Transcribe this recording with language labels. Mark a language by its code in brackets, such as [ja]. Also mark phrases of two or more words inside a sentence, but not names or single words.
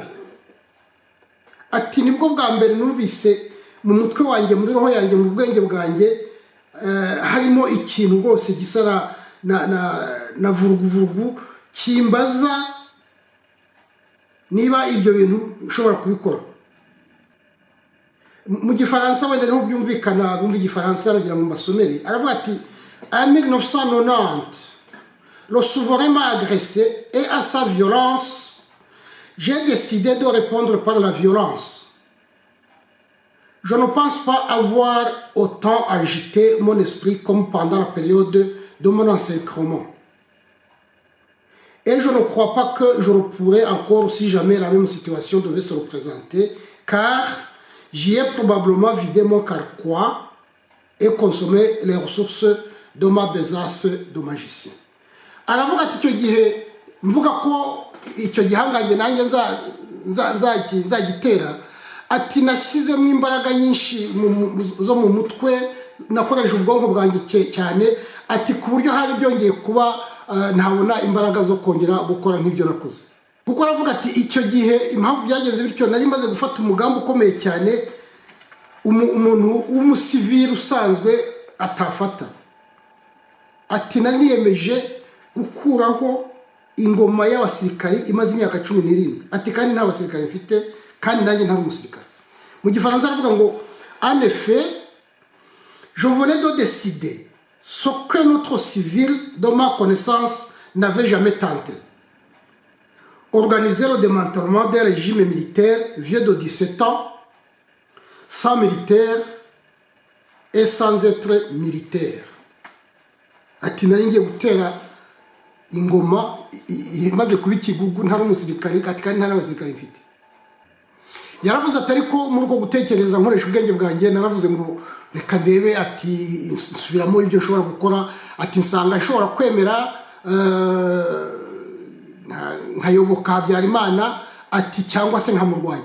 [rw] Ati nibwo bwa mbere numvise mu mutwe wanjye, muri roho yanjye, mu bwenge bwanjye harimo ikintu rwose gisara na vuruguvurugu kimbaza niba ibyo bintu ushobora kubikora. Mu gifaransa wenda niho byumvikana, bumva igifaransa aragira mu masomeri, aravuga ati [fr] en 1990 le souverain m'a agressé et à sa violence j'ai décidé de répondre par la violence. Je ne pense pas avoir autant agité mon esprit comme pendant la période de mon encerclement. Et je ne crois pas que je pourrais encore si jamais la même situation devait se représenter, car j'y ai probablement vidé mon carquois et consommé les ressources de ma besace de magicien. [rw] Aravuga ati icyo gihe mvuga ko icyo gihanganye nanjye nzagitera, ati nashyizemo imbaraga nyinshi zo mu mutwe, nakoresha ubwonko bwanjye cyane, ati ku buryo hari byongeye kuba ntabona imbaraga zo kongera gukora nk'ibyo nakoze. Kuko aravuga ati icyo gihe impamvu byagenze bityo, nari maze gufata umugambi ukomeye cyane umuntu w'umusivili usanzwe atafata. Ati nari niyemeje gukuraho ingoma y'abasirikari imaze imyaka 17. Ati kandi nta basirikari mfite, kandi nanjye nta umusirikare. Mu gifaransa aravuga ngo [fr] en effet je venais de décider ce que notre civil de ma connaissance n'avait jamais tenté: organiser le démantèlement d'un régime militaire vieux de 17 ans, sans militaire et sans être militaire. [rw] Ati nari ngiye gutera ingoma imaze kuba ikigugu, nta umusirikare, kandi nta n'abasirikare mfite. Yaravuze atari ko muri uko gutekereza nkoresha ubwenge bwanjye, naravuze ngo reka ndebe, ati nsubiramo ibyo nshobora gukora, ati nsanga nshobora kwemera nkayoboka Habyarimana, ati cyangwa se nkamurwanya.